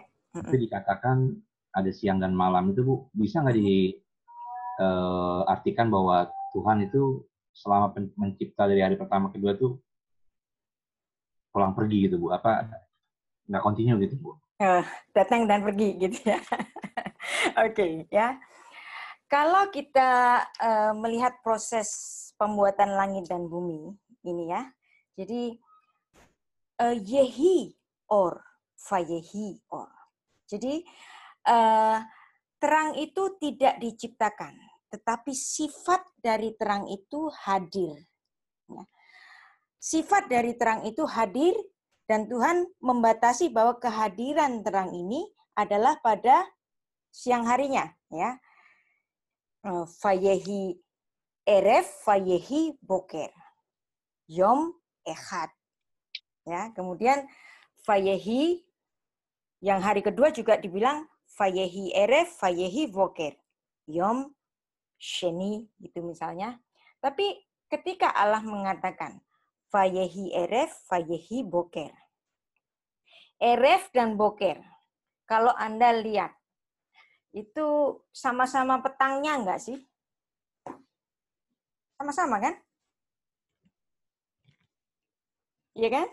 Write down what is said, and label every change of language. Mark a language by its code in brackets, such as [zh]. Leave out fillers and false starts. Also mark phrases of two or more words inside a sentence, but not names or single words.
[id] Itu dikatakan ada siang dan malam itu, Bu. Bisa nggak diartikan bahwa Tuhan itu selama mencipta dari hari pertama kedua tuh pulang pergi gitu, Bu? Apa nggak continue gitu, Bu? Datang dan pergi gitu ya. Oke, ya. Kalau kita melihat proses pembuatan langit dan bumi ini ya, jadi [he] יהי אור ויהי אור. [id] Jadi terang itu tidak diciptakan, tetapi sifat dari terang itu hadir. Ya. Sifat dari terang itu hadir, dan Tuhan membatasi bahwa kehadiran terang ini adalah pada siang harinya. Ya. [he] ויהי ערב ויהי בקר. יום אחד. [id] Ya, kemudian fayehi yang hari kedua juga dibilang [he] ויהי ערב ויהי בקר. יום שני [id] gitu misalnya. Tapi ketika Allah mengatakan [he] ויהי ערב ויהי בקר. [id] Eref dan boker. Kalau Anda lihat itu sama-sama petangnya enggak sih? Sama-sama kan? Iya kan?